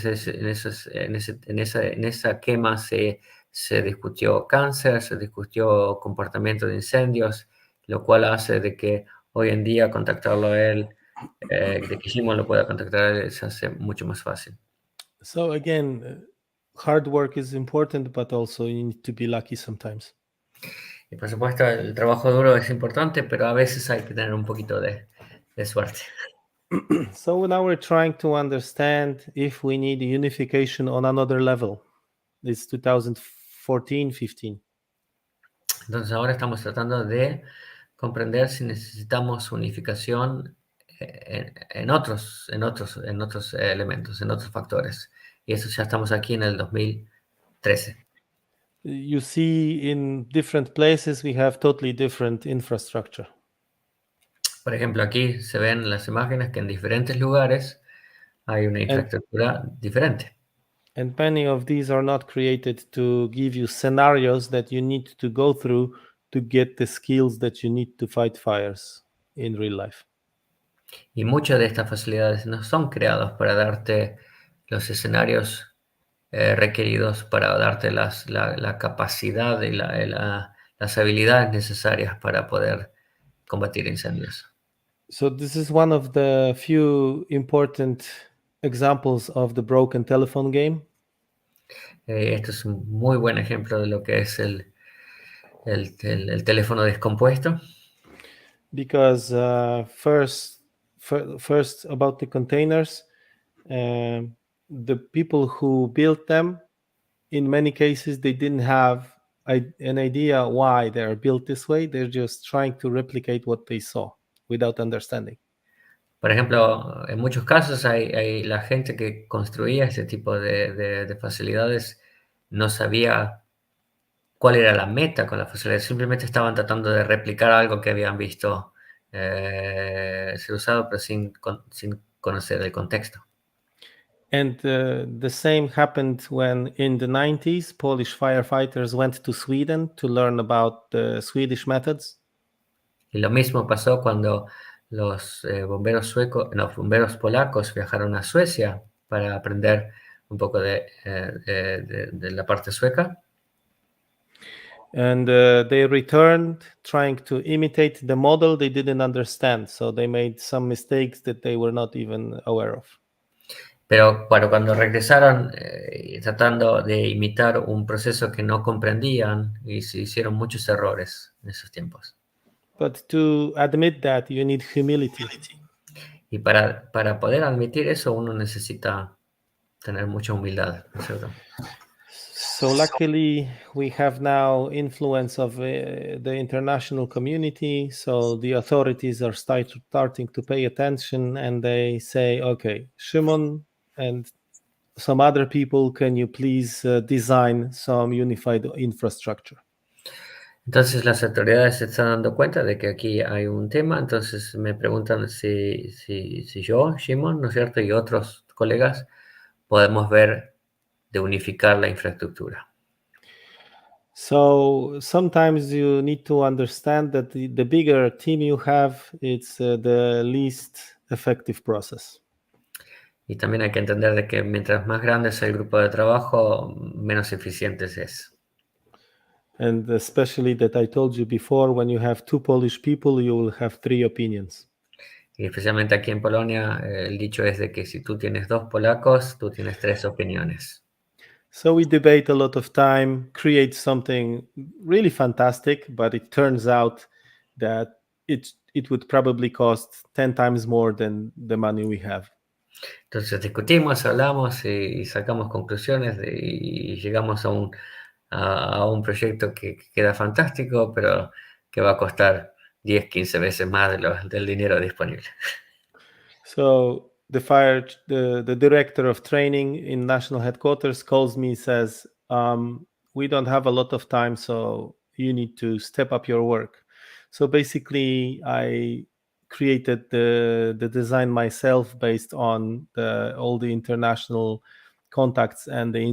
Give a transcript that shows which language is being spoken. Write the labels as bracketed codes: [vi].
[es] En esa quema se discutió cáncer, se discutió comportamiento de incendios, lo cual hace de que hoy en día contactarlo a él, de que Szymon lo pueda contactar a él, se hace mucho más fácil. [en] So again, hard work is important, but also you need to be lucky sometimes. [es] Y por supuesto el trabajo duro es importante, pero a veces hay que tener un poquito de suerte. [en] So now we're trying to understand if we need unification on another level. It's 2014-15. [es] Entonces ahora estamos tratando de comprender si necesitamos unificación en otros elementos, en otros factores. Y eso ya estamos aquí en el 2013. [en] You see in different places we have totally different infrastructure. [es] Por ejemplo, aquí se ven las imágenes que en diferentes lugares hay una infraestructura diferente. [en] And many of these are not created to give you scenarios that you need to go through to get the skills that you need to fight fires in real life. [es] Y muchas de estas facilidades no son creados para darte los escenarios requeridos para darte la capacidad y las habilidades necesarias para poder combatir incendios. [en] So this is one of the few important examples of the broken telephone game. [es] Este es un muy buen ejemplo de lo que es el teléfono descompuesto. [en] Because first about the containers, the people who built them, in many cases, they didn't have an idea why they are built this way. They're just trying to replicate what they saw without understanding. [es] Por ejemplo, en muchos casos hay la gente que construía este tipo de facilidades no sabía cuál era la meta con la facilidad, simplemente estaban tratando de replicar algo que habían visto ser usado, pero sin conocer el contexto. [en] And the same happened when in the 90s, Polish firefighters went to Sweden to learn about the Swedish methods. [es] Y lo mismo pasó cuando los bomberos polacos viajaron a Suecia para aprender un poco de la parte sueca. [en] And they returned trying to imitate the model they didn't understand. So they made some mistakes that they were not even aware of. [es] Pero cuando regresaron tratando de imitar un proceso que no comprendían, y se hicieron muchos errores en esos tiempos. [en] But to admit that, you need humility. [es] Y para poder admitir eso, uno necesita tener mucha humildad, ¿no es cierto? [en] So luckily, we have now influence of the international community. So the authorities are starting to pay attention, and they say, "Okay, Szymon and some other people, can you please design some unified infrastructure?" [es] Entonces las autoridades se están dando cuenta de que aquí hay un tema, entonces me preguntan si yo, Szymon, ¿no es cierto?, y otros colegas podemos ver de unificar la infraestructura. [en] So sometimes you need to understand that the bigger team you have, it's the least effective process. [es] Y también hay que entender de que mientras más grande es el grupo de trabajo, menos eficiente es. [en] And especially that I told you before, when you have two Polish people, you will have three opinions. [es] Y especialmente aquí en Polonia, el dicho es de que si tú tienes dos polacos, tú tienes tres opiniones. [en] So we debate a lot of time, create something really fantastic, but it turns out that it would probably cost 10 times more than the money we have. [es] Entonces discutimos, hablamos y sacamos conclusiones y llegamos a un proyecto que queda fantástico, pero que va a costar 10, 15 veces más del dinero disponible. [en] So the director of training in national headquarters calls me, says, we don't have a lot of time, so you need to step up your work. So basically I created the design myself based on all the international contacts and